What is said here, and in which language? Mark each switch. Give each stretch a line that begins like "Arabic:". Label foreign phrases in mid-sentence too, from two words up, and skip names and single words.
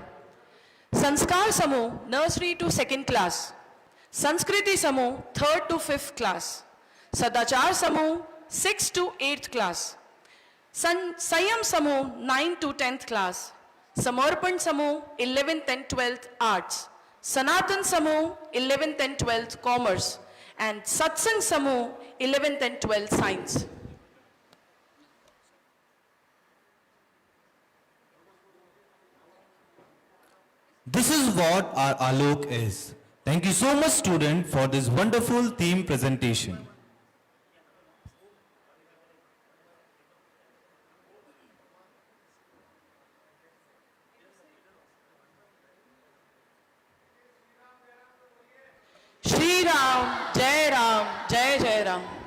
Hindi: संस्कार समूह
English: nursery to second class,
Hindi: संस्कृति समूह 3rd to 5th क्लास, सदाचार समूह 6th to 8th क्लास, संयम समूह 9th to 10th क्लास, समर्पण समूह 11th and 12th आर्ट्स, सनातन समूह 11th and 12th
English: commerce and
Hindi: सत्संग समूह 11th and 12th साइंस।
English: This is what our Alok is. Thank you so much, student, for this wonderful theme presentation.
Hindi: श्री राम जय जय राम।